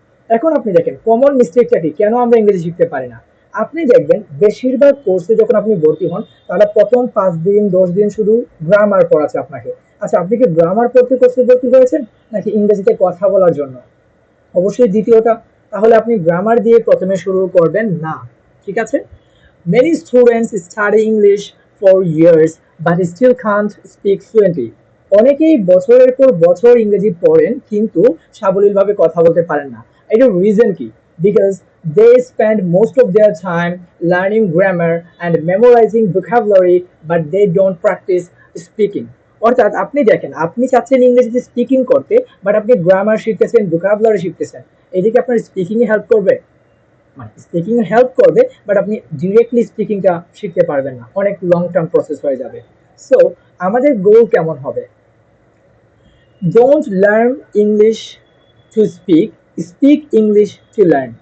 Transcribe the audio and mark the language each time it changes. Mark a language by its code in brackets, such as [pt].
[bn] এখন আপনি দেখেন কমন মিস্টেকটা কি, কেন আমরা ইংরেজি শিখতে পারি না। আপনি দেখবেন বেশিরভাগ কোর্সে যখন আপনি ভর্তি হন, তাহলে প্রথম 5 দিন 10 দিন শুধু গ্রামার পড়াচ্ছে আপনাকে। আচ্ছা, আপনি কি গ্রামার পড়তে কোর্সে ভর্তি হয়েছেন, নাকি ইংরেজিতে কথা বলার জন্য? অবশ্যই দ্বিতীয়টা। তাহলে আপনি গ্রামার দিয়ে প্রথমে শুরু করবেন না। ঠিক আছে? [en] Many students study English for years but still can't speak fluently. [bn] অনেকেই বছরের পর বছর ইংরেজি পড়েন কিন্তু সাবলীলভাবে কথা বলতে পারেন না। এটার রিজন কি? [en] Because they spend most of their time learning grammar and memorizing vocabulary but they don't practice speaking. [bn] অর্থাৎ আপনি দেখেন, আপনি চাচ্ছেন ইংরেজিতে স্পিকিং করতে, বাট আপনি গ্রামার শিখতেছেন, ভোকাবুলারি শিখতেছেন। এদিকে আপনার স্পিকিং এ হেল্প করবে? স্পিকিং এ হেল্প করবে, বাট আপনি ডিরেক্টলি স্পিকিংটা শিখতে পারবেন না, অনেক লং টার্ম প্রসেস হয়ে যাবে। [en] so [bn] আমাদের গোল কেমন হবে? [en] Don't learn English to speak, speak English to learn.